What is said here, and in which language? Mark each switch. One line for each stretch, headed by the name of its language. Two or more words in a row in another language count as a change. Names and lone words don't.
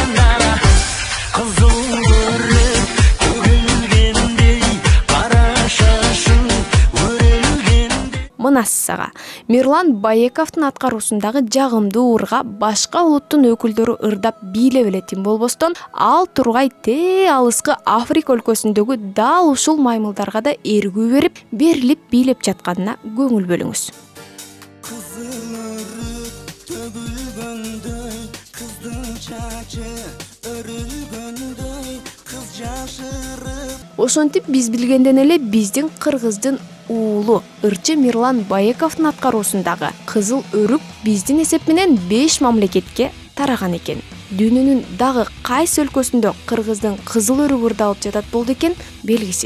Kyrgyz: Мына сага Мирлан Байековдун аткаруусундагы жагымдуу ырга башка улуттун өкүлдөрү ырдап бийлеп эле тим болбостон, ал тургай тээ алыскы Африка өлкөсүндөгү дал ушул маймылдарга да эргүү берип, берилип бийлеп жатканына көңүл бөлүңүз. Kızıl ırık tөгülgөндөй, kızdın çaçı örülgөндөй, kız жашырып. Ошентип биз билгенден эле биздин кыргыздын уулу ырчы Мирлан Байековдун аткаруусундагы кызыл өрүк биздин эсеп менен 5 мамлекетке тараган экен. Дүйнөнүн дагы кайсы өлкөсүндө кыргыздын кызыл өрүгү ырдалып жатат болду экен белгисиз.